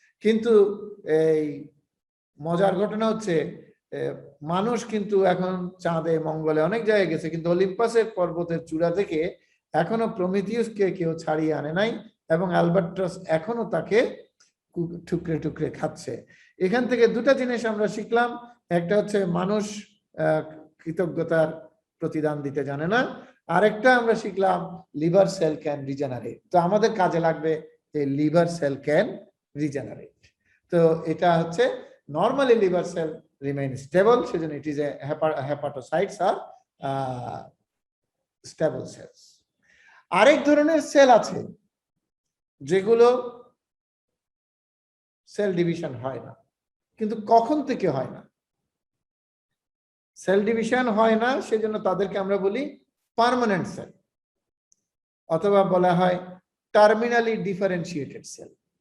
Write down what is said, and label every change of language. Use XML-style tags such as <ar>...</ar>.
<bn>কিন্তু এই মজার ঘটনা হচ্ছে, মানুষ কিন্তু এখন চাঁদে, মঙ্গলে অনেক জায়গায় গেছে, কিন্তু অলিম্পাসের পর্বতের চূড়া থেকে এখনো প্রমিথিউসকে কেউ ছাড়িয়ে আনে নাই, এবং আলবাট্রাস এখনো তাকে টুকরে টুকরে খাচ্ছে। এখান থেকে দুটা জিনিস আমরা শিখলাম। একটা হচ্ছে মানুষ কৃতজ্ঞতার প্রতিদান দিতে জানে না, আরেকটা আমরা শিখলাম</bn> <en>Liver cell can regenerate.</en> <bn>তো আমাদের কাজে লাগবে এই</bn> <en>Liver cell can regenerate.</en> <bn>তো এটা হচ্ছে</bn> <en>normally liver cell remain stable,</en> <bn>সেজন্য</bn> <en>it is a hepatocytes are stable cells.</en> <bn>আরেক ধরনের সেল আছে যেগুলো সেল ডিভিশন হয় না। কিন্তু কখন থেকে হয় না? সেল ডিভিশন হয় না, সেজন্য তাদেরকে আমরা বলি পার্মানেন্ট সেল, অথবা বলা হয় টার্মিনালি ডিফারেন্সিয়েটেড সেল।</bn>